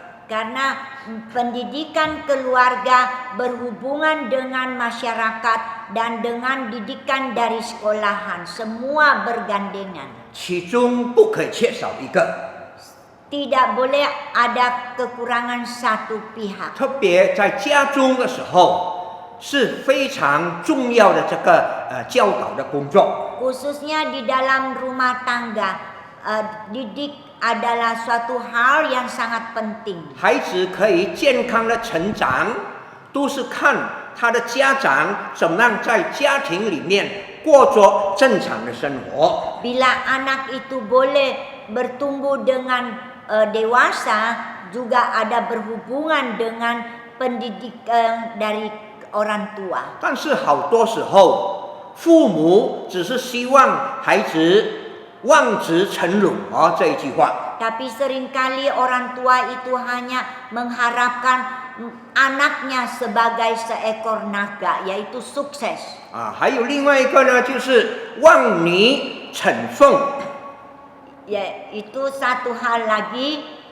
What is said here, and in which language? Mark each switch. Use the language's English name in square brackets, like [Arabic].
[Indonesian] Karena pendidikan keluarga berhubungan dengan masyarakat dan dengan didikan dari sekolahan, semua bergandengan. [Chinese] 其中不可以缺少一个， [Indonesian] Tidak boleh ada kekurangan satu pihak. [Chinese] 特别在家中的时候是非常重要的这个教导的工作。 [Indonesian] Khususnya di dalam rumah tangga, didik adalah suatu hal yang sangat penting. [Chinese] 孩子可以健康的成长，都是看他的家长怎么样在家庭里面过着正常的生活。 [Indonesian] Bila anak itu boleh bertumbuh dengan dewasa, juga ada berhubungan dengan pendidikan dari orang tua. [Chinese] 但是好多时候，父母只是希望孩子望子成龙这一句话。 [Indonesian] Tapi seringkali orang tua itu hanya mengharapkan anaknya sebagai seekor naga, yaitu sukses. [Chinese] 还有另外一个呢，就是望你成凤。 [Indonesian] Yaitu satu hal lagi,